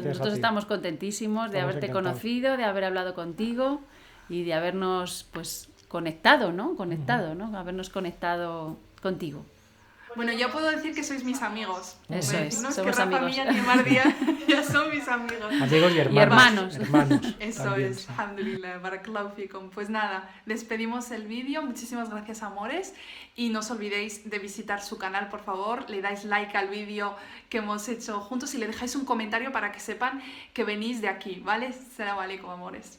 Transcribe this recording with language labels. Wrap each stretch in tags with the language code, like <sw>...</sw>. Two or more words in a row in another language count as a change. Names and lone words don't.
<es>Nosotros estamos contentísimos de haberte conocido, de haber hablado contigo y de habernos pues conectado, ¿no? Habernos conectado contigo. Bueno, ya puedo decir que sois mis amigos. Eso es, no somos que amigos. Rafa Mía ni Mar Díaz ya son mis amigos. Amigos y hermanos. Eso también, es, sí.</es> <ar>الحمد لله، بارك الله فيكم.</ar> <es>Pues nada, despedimos el vídeo. Muchísimas gracias, amores. Y no os olvidéis de visitar su canal, por favor. Le dais like al vídeo que hemos hecho juntos y le dejáis un comentario para que sepan que venís de aquí, ¿vale?</es> <ar>سلام عليكم,</ar> <es>amores.</es>